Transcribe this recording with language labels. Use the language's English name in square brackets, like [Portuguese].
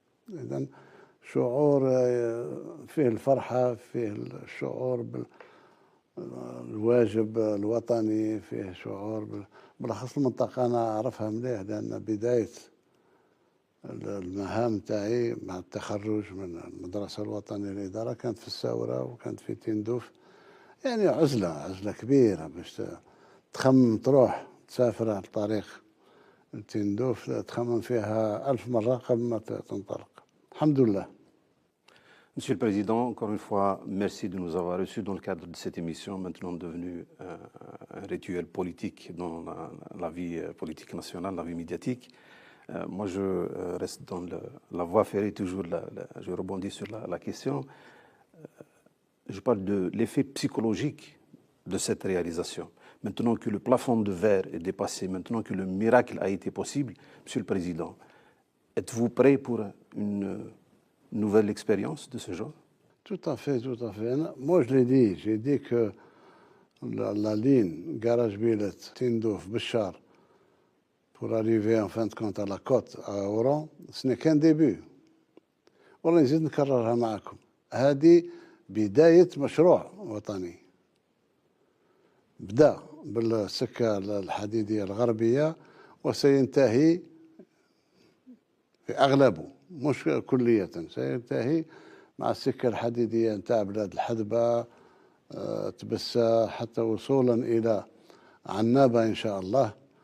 [Arabic] إذن شعور فيه الفرحة، فيه الشعور بالواجب الوطني، فيه شعور بالأخص المنطقة أنا أعرفها مليح، لأن بداية المهام تاعي مع التخرج من المدرسة الوطنية للإدارة كانت في الساورة وكانت في تندوف. يعني عزلة كبيرة باش تخمم تروح تسافر على الطريق تندوف، تخمم فيها 1000 مرة قبل ما تنطلق. الحمد لله. [French] Monsieur le Président, encore une fois, merci de nous avoir reçus dans le cadre de cette émission, maintenant devenue un rituel politique dans la vie politique nationale, la vie médiatique. Moi, je reste dans la voie ferrée, toujours, je rebondis sur la question. Je parle de l'effet psychologique de cette réalisation. Maintenant que le plafond de verre est dépassé, maintenant que le miracle a été possible, Monsieur le Président, êtes-vous prêt pour une nouvelle expérience de ce genre? Tout à fait, tout à fait. Moi, j'ai dit que la ligne Garage-Billet-Tindouf-Béchar pour arriver en fin de compte à la côte à Oran, ce n'est qu'un début. [Arabic] والله نزيد نكررها معكم، هذه بداية مشروع وطني بدأ بالسكة الحديدية الغربية وسينتهي في أغلبه، مش كلية، سينتهي مع السكة الحديدية نتاع بلاد الحدبة، تبسة، حتى وصولا إلى عنابة إن شاء الله.